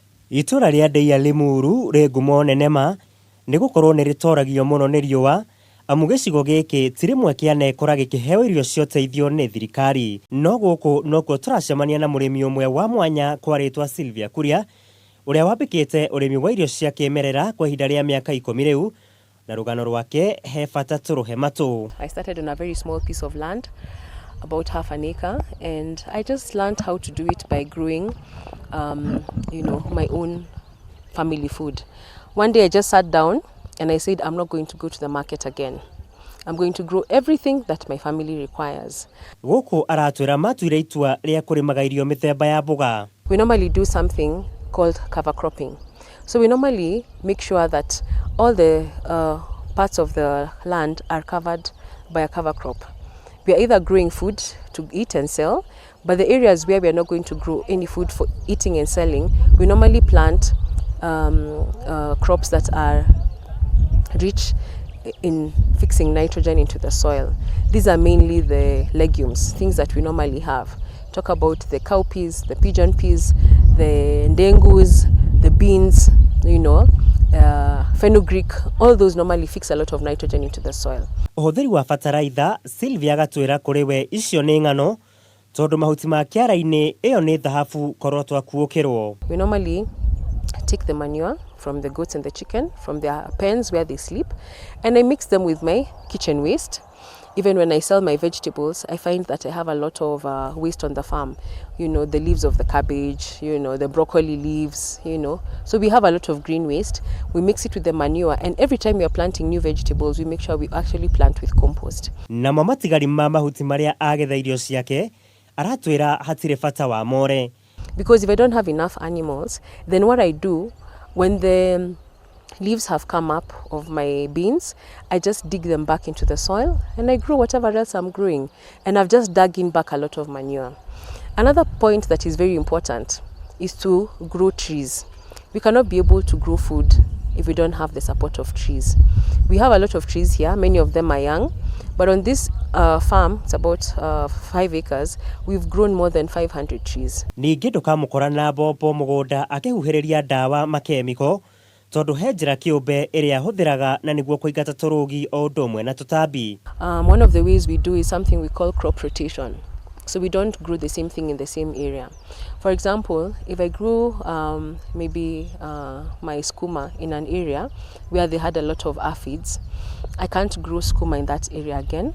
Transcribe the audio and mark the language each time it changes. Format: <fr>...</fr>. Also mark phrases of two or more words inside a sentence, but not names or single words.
<ki>Itura ria Ndeia Limuru ri ngumo nene ma ni gukorwo ni ritoragio muno ni riua amu gicigo giki ti rimwe kianekora gikiheo irio cia uteithio ni thirikari. No guku nokuo turacemania na murimi umwe wa mwanya kwa ritwa Sylvia Kuria uria wambikite urimi wa irio cia kimerera kwa ihinda ria miaka 10 riu na rugano rwake he bata turuhe matu.</ki> <en>I started on a very small piece of land, about half an acre, and I just learned how to do it by growing my own family food. One day I just sat down and I said, I'm not going to go to the market again. I'm going to grow everything that my family requires.</en> <ki>Guku aratwira matuire itua ria kurimaga irio mithemba ya mboga.</ki> <en>We normally do something called cover cropping. So we normally make sure that all the parts of the land are covered by a cover crop. We are either growing food to eat and sell, but the areas where we are not going to grow any food for eating and selling, we normally plant crops that are rich in fixing nitrogen into the soil. These are mainly the legumes, things that we normally have. Talk about the cowpeas, the pigeon peas, the ndengus, the beans, fenugreek, all those normally fix a lot of nitrogen into the soil.</en> <ki>Uhuthiri wa fataraitha, Sylvia gatwira kuri we icio ni ngano tondu mahuti ma kiara-ini iyo ni dhahabu korwo twakuukirwo.</ki> <en>We normally take the manure from the goats and the chicken from their pens where they sleep, and I mix them with my kitchen waste. Even when I sell my vegetables, I find that I have a lot of waste on the farm. The leaves of the cabbage, the broccoli leaves, So we have a lot of green waste. We mix it with the manure, and every time we are planting new vegetables, we make sure we actually plant with compost.</en> <ki>Na mamatigari ma mahuti maria agetha irio ciake, aratwira hatire bata wa more.</ki> <en>Because if I don't have enough animals, then what I do, when the leaves have come up of my beans, I just dig them back into the soil and I grow whatever else I'm growing. And I've just dug in back a lot of manure. Another point that is very important is to grow trees. We cannot be able to grow food if we don't have the support of trees. We have a lot of trees here, many of them are young, but on this farm, it's about 5 acres, we've grown more than 500 trees.</en> <ki>Ningi ndukamukora na bobo mugunda akihuhiriria dawa makemiko tondu he njira kiumbe iria huthiraga na niguo kuigata turugi o ndomwe na tutambi.</ki> <en>One of the ways we do is something we call crop rotation. So we don't grow the same thing in the same area. For example, if I grew my skooma in an area where they had a lot of aphids, I can't grow skooma in that area again.</en>